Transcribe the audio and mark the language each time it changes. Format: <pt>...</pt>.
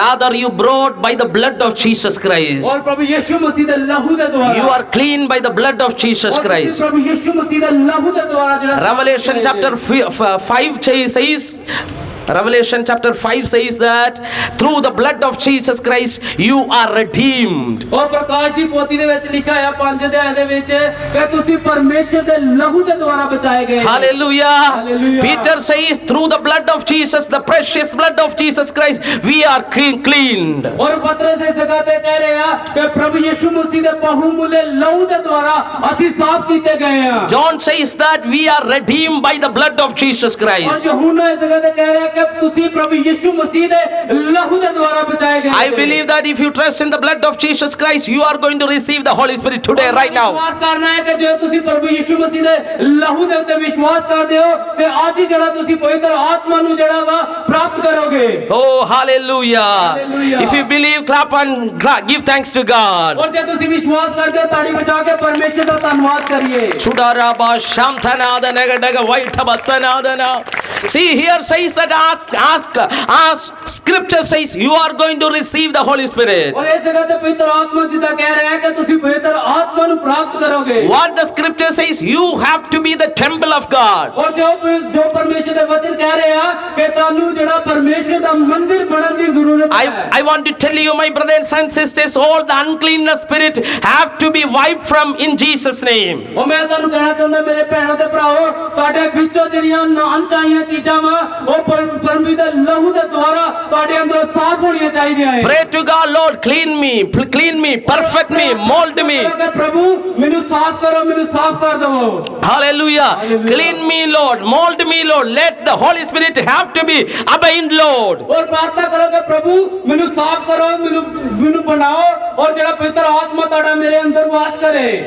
<en>Rather you brought by the blood of Jesus Christ.</en> <pa>ਔਰ ਪ੍ਰਭੂ ਯਿਸੂ ਮਸੀਹ ਦੇ ਲਹੂ ਦੇ ਦੁਆਰਾ</pa> <en>You are clean by the blood of Jesus Christ.</en> <pa>ਪ੍ਰਭੂ ਯਿਸੂ ਮਸੀਹ ਦੇ ਲਹੂ ਦੇ ਦੁਆਰਾ ਜਿਹੜਾ</pa> <en>Revelation chapter 5 says, Revelation chapter 5 says that through the blood of Jesus Christ you are redeemed.</en> <pa>ਉਹ ਪ੍ਰਕਾਸ਼ ਦੀ ਪੋਥੀ ਦੇ ਵਿੱਚ ਲਿਖਿਆ ਹੈ 5 ਅਧਿਆਇ ਦੇ ਵਿੱਚ ਕਿ ਤੁਸੀਂ ਪਰਮੇਸ਼ਰ ਦੇ ਲਹੂ ਦੇ ਦੁਆਰਾ ਬਚਾਏ ਗਏ।</pa> <en>Hallelujah. Hallelujah. Peter says through the blood of Jesus, the precious blood of Jesus Christ, we are cleaned.</en> <pa>ਔਰ ਪਤਰਸ ਇਸ ਜਗ੍ਹਾ ਤੇ ਕਹਿ ਰਿਹਾ ਕਿ ਪ੍ਰਭੂ ਯਿਸੂ ਮਸੀਹ ਦੇ ਬਹੁਮੁੱਲੇ ਲਹੂ ਦੇ ਦੁਆਰਾ ਅਸੀਂ ਸਾਫ਼ ਕੀਤੇ ਗਏ ਹਾਂ।</pa> <en>John says that we are redeemed by the blood of Jesus</en> <pa>ਔਰ</pa> <en>Christ.</en> <pa>ਯਹੂਨਾ ਇਸ ਜਗ੍ਹਾ ਤੇ ਕਹਿ ਰਿਹਾ ਕਿ ਤੁਸੀਂ ਪ੍ਰਭੂ ਯਿਸੂ ਮਸੀਹ ਦੇ ਲਹੂ ਦੇ ਦੁਆਰਾ ਬਚਾਏ ਗਏ।</pa> <en>I believe that if you trust in the blood of Jesus Christ, you are going to receive the Holy Spirit today, right now.</en> <pa>ਵਿਸ਼ਵਾਸ ਕਰਨਾ ਹੈ ਕਿ ਜੇ ਤੁਸੀਂ ਪ੍ਰਭੂ ਯਿਸੂ ਮਸੀਹ ਦੇ ਲਹੂ ਦੇ ਉੱਤੇ ਵਿਸ਼ਵਾਸ ਕਰਦੇ ਹੋ ਤੇ ਅੱਜ ਹੀ ਜਿਹੜਾ ਤੁਸੀਂ ਪਵਿੱਤਰ ਆਤਮਾ ਨੂੰ ਜਿਹੜਾ ਵਾ ਪ੍ਰਾਪਤ ਕਰੋਗੇ।</pa> <en>Oh, hallelujah. Hallelujah. If you believe, clap and give thanks to God.</en> <pa>ਔਰ ਜੇ ਤੁਸੀਂ ਵਿਸ਼ਵਾਸ ਕਰਦੇ ਹੋ ਤਾੜੀ ਵਜਾ ਕੇ ਪਰਮੇਸ਼ਰ ਦਾ ਧੰਨਵਾਦ ਕਰੀਏ। Chudaraba shamthana nagadaga vaitabatana.</pa> <en>See, here says that ask. Scripture says you are going to receive the Holy Spirit.</en> <pa>ਔਰ ਇਸ ਜਗ੍ਹਾ ਤੇ ਪਵਿੱਤਰ ਆਤਮਾ ਜੀ ਦਾ ਕਹਿ ਰਿਹਾ ਹੈ ਕਿ ਤੁਸੀਂ ਪਵਿੱਤਰ ਆਤਮਾ ਨੂੰ ਪ੍ਰਾਪਤ ਕਰੋਗੇ।</pa> <en>What the scripture says, you have to be the temple of God.</en> <pa>ਔਰ ਜੋ ਪਰਮੇਸ਼ਰ ਦੇ ਵਚਨ ਕਹਿ ਰਹੇ ਆ ਕਿ ਤੁਹਾਨੂੰ ਜਿਹੜਾ ਪਰਮੇਸ਼ਰ ਦਾ ਮੰਦਿਰ ਬਣਨ ਦੀ ਜ਼ਰੂਰਤ ਹੈ।</pa> <en>I want to tell you, my brothers and sisters, all the uncleanness spirit have to be wiped from in Jesus' name.</en> <pa>ਉਹ ਮੈਂ ਤੁਹਾਨੂੰ ਕਹਿਣਾ ਚਾਹੁੰਦਾ ਮੇਰੇ ਭੈਣਾਂ ਤੇ ਭਰਾਓ ਤੁਹਾਡੇ ਵਿੱਚੋਂ ਜਿਹੜੀਆਂ ਅਣਚਾਹੀਆਂ ਚੀਜ਼ਾਂ ਵਾ ਉਹ ਪਰਮੇਸ਼ਰ ਦੇ ਲਹੂ ਦੇ ਦੁਆਰਾ ਤੁਹਾਡੇ ਅੰਦਰੋਂ ਸਾਫ਼ ਹੋਣੀਆਂ ਚਾਹੀਦੀਆਂ ਹੈ।</pa> <en>Pray to God, Lord, clean me, perfect me, mold me.</en> <pa>ਪ੍ਰਭੂ ਮੈਨੂੰ ਸਾਫ਼ ਕਰੋ ਮੈਨੂੰ ਸਾਫ਼ ਕਰ ਦਿਵੋ।</pa> <en>Hallelujah. Clean me, Lord, mold me, Lord. Let the Holy Spirit have to be abide, Lord.</en> <pa>ਔਰ ਪ੍ਰਾਰਥਨਾ ਕਰੋ ਕਿ ਪ੍ਰਭੂ ਮੈਨੂੰ ਸਾਫ਼ ਕਰੋ ਮੈਨੂੰ ਬਣਾਓ ਔਰ ਜਿਹੜਾ ਪਵਿੱਤਰ ਆਤਮਾ ਤੁਹਾਡਾ ਮੇਰੇ ਅੰਦਰ ਵਾਸ ਕਰੇ।</pa>